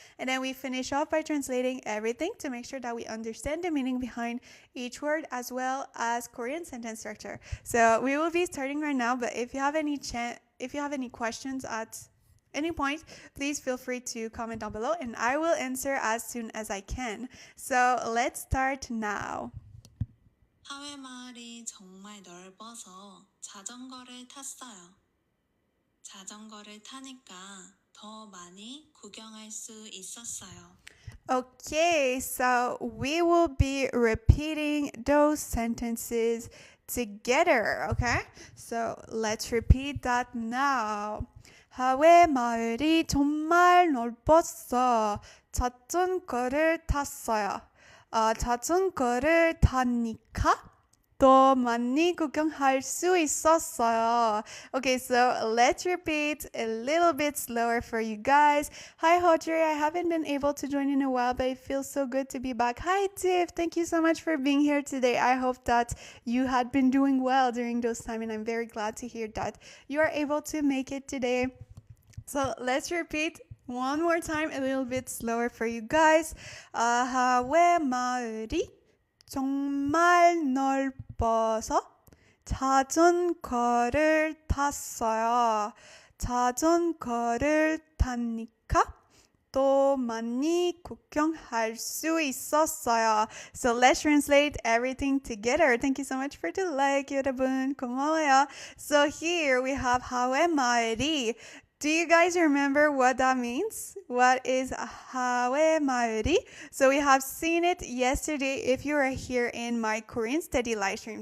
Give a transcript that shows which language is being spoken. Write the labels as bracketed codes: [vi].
[en] And then we finish off by translating everything to make sure that we understand the meaning behind each word as well as Korean sentence structure. So we will be starting right now, but if you have any questions at any point, please feel free to comment down below and I will answer as soon as I can. So let's start now. [ko] 하회 마을이 정말 넓어서 자전거를 탔어요. 자전거를 타니까 더 많이 구경할 수 있었어요. [en] Okay, so we will be repeating those sentences together, okay? So let's repeat that now. [ko] 하회 마을이 정말 넓었어. 자전거를 탔어요. 자전거를 타니까 더 많이 구경할 수 있었어요. [en] Okay, so let's repeat a little bit slower for you guys. Hi, Audrey. I haven't been able to join in a while, but it feels so good to be back. Hi, Tiff. Thank you so much for being here today. I hope that you had been doing well during those times, and I'm very glad to hear that you are able to make it today. So let's repeat one more time, a little bit slower for you guys. [ko] 하회 마을이 정말 넓어서 자전거를 탔어요. 자전거를 타니까 또 많이 구경할 수 있었어요. [en] So let's translate everything together. Thank you so much for the like, 여러분. [ko] 고마워요. [en] So here we have 하회 마을이. Do you guys remember what that means? What is 하회 마을이? So we have seen it yesterday if you are here in my Korean study live stream.